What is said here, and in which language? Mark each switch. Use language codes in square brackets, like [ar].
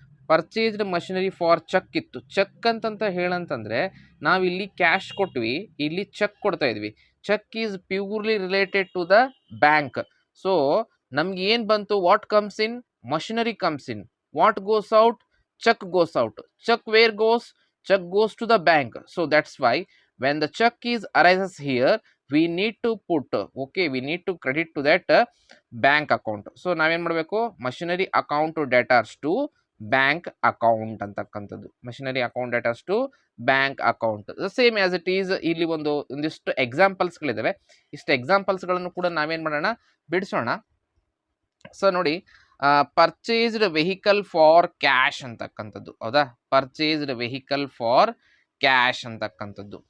[en] purchased machinery for check [kn] ಇತ್ತು. Check ಅಂತಂತ ಹೇಳಂತಂದ್ರೆ ನಾವಿಲ್ಲಿ ಕ್ಯಾಶ್ ಕೊಟ್ವಿ, ಇಲ್ಲಿ ಚೆಕ್ ಕೊಡ್ತಾ ಇದ್ವಿ. [en] Check is purely related to the bank. [kn] So ನಮ್ಗೆ ಏನ್ ಬಂತು, [en] What comes in, machinery comes in. What goes out, check goes out. Check where goes, check goes to the bank. So that's why when the check is arises here, we need to put, okay, we need to credit to that bank account. [kn] So ನಾವೇನ್ ಮಾಡಬೇಕು, [en] machinery account datas to bank account [kn] ಅಂತಕ್ಕಂಥದ್ದು. [en] Machinery account datas to bank account same as it is. [kn] ಇಲ್ಲಿ ಒಂದಿಷ್ಟು ಎಕ್ಸಾಂಪಲ್ಸ್ಗಳಿದಾವೆ. ಇಷ್ಟು ಎಕ್ಸಾಂಪಲ್ಸ್ಗಳನ್ನು ಕೂಡ ನಾವೇನ್ ಮಾಡೋಣ, ಬಿಡಿಸೋಣ. So ನೋಡಿ, [en] purchased vehicle for cash [kn] ಅಂತಕ್ಕಂಥದ್ದು, ಹೌದಾ, ಪರ್ಚೇಸ್ಡ್ ವೆಹಿಕಲ್ ಫಾರ್ ಕ್ಯಾಶ್ ಅಂತಕ್ಕಂಥದ್ದು.